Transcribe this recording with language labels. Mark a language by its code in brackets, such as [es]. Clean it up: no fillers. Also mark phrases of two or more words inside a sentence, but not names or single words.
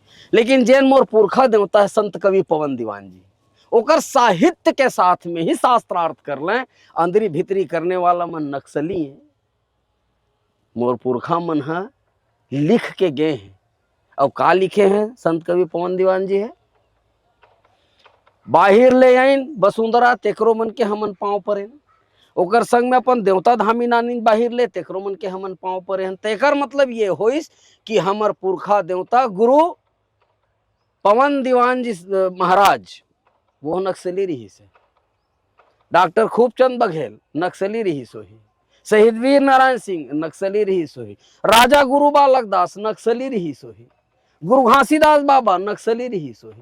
[hne] लेकिन जैन मोर पुरखा देवता है संत कवि पवन दीवान जी, ओकर साहित्य के साथ में ही शास्त्रार्थ कर लें। अंदरी भीतरी करने वाला मन नक्सली है। मोर पुरखा मन है लिख के गए हैं, और का लिखे हैं संत कवि पवन दीवान जी है, बाहिर ले आइन वसुंधरा तेकरो मन के हमन पाँव परे, ओकर संग में अपन देवता धामी नानी बाहिर ले तेकरो मन के हमन पाँव परे हैं। तेकर मतलब ये होइस कि हमर पुरखा देवता गुरु पवन दीवान जी महाराज वो नक्सली रही से, डॉक्टर खूबचंद बघेल नक्सली रही सोही, शहीद वीर नारायण सिंह नक्सली रही सोही, राजा गुरु बालक दास नक्सली रही सोही, गुरु घासीदास बाबा नक्सली रही सोही।